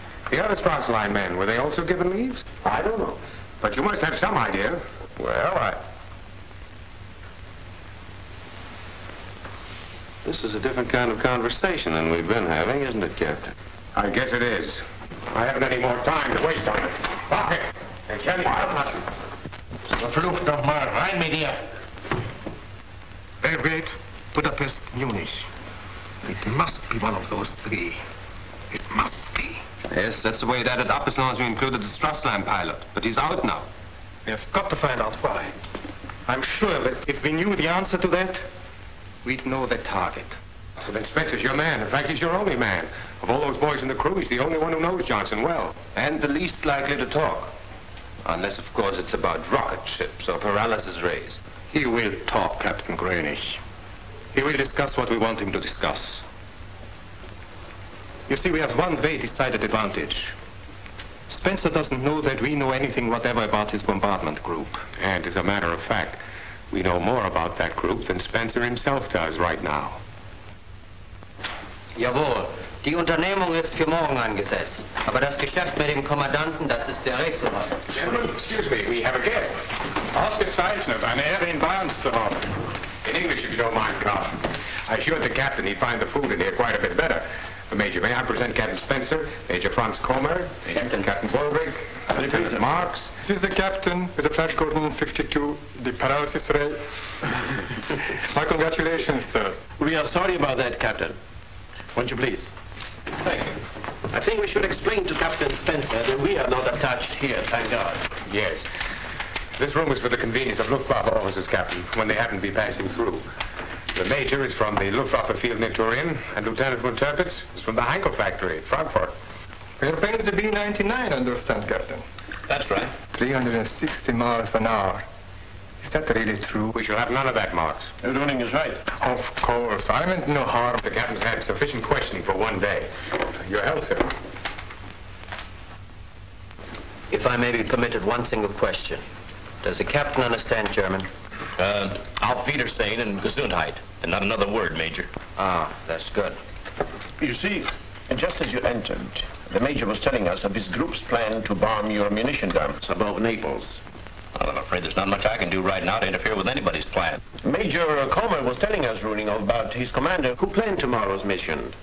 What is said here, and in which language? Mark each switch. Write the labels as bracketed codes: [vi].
[en] The other Strauss Line men, were they also given leaves? I don't know. But you must have some idea. Well, This is a different kind of conversation than we've been having, isn't it, Captain? I guess it is. I haven't any more time to waste on it. Pocket! [de] Ich kann nicht aufpassen. Verflucht nochmal, rein mit dir. [en] Belgrade, Budapest, Munich. It must be one of those three. It must be. Yes, that's the way it added up as long as we included the Strassline pilot. But he's out now. We've got to find out why. I'm sure that if we knew the answer to that, we'd know the target. So then Spencer's your man. In fact, he's your only man. Of all those boys in the crew, he's the only one who knows Johnson well. And the least likely to talk. Unless, of course, it's about rocket ships or paralysis rays. He will talk, Captain Greenwich. He will discuss what we want him to discuss. You see, we have one very decided advantage. Spencer doesn't know that we know anything whatever about his bombardment group. And as a matter of fact, we know more about that group than Spencer himself does right now. [de] Jawohl. Die Unternehmung ist für morgen angesetzt. Aber das Geschäft mit dem Kommandanten, das ist sehr rätselhaft. [en] Gentlemen, excuse me, we have a guest. [de] Ausgezeichnet, eine Ehre in bei uns zu haben. [en] In English, if you don't mind, Carl. I assured the captain he'd find the food in here quite a bit better. Major, may I present Captain Spencer, Major Franz Comer, Captain Borwick, Lieutenant Marks. This is the captain with the flash Gordon 52, the paralysis ray. My congratulations, sir. We are sorry about that, Captain. Won't you please? Thank you. I think we should explain to Captain Spencer that we are not attached here, thank God. Yes. This room is for the convenience of Luftwaffe officers, Captain, when they happen to be passing through. The Major is from the Luftwaffe Field in Turin, and Lieutenant von Tirpitz is from the Heinkel factory at Frankfurt. Your plane is the B-99, I understand, Captain. That's right. 360 miles an hour. Is that really true? We shall have none of that, Marks. Your ruling is right. Of course. I meant no harm. The captain's had sufficient questioning for one day. Your health, sir. If I may be permitted one single question. Does the captain understand German? [de] Auf Wiedersehen and Gesundheit. [en] And not another word, Major. Ah, that's good. You see, just as you entered, the Major was telling us of his group's plan to bomb your munition dumps above Naples. Well, I'm afraid there's not much I can do right now to interfere with anybody's plan. Major Comer was telling us, Ruling, about his commander who planned tomorrow's mission.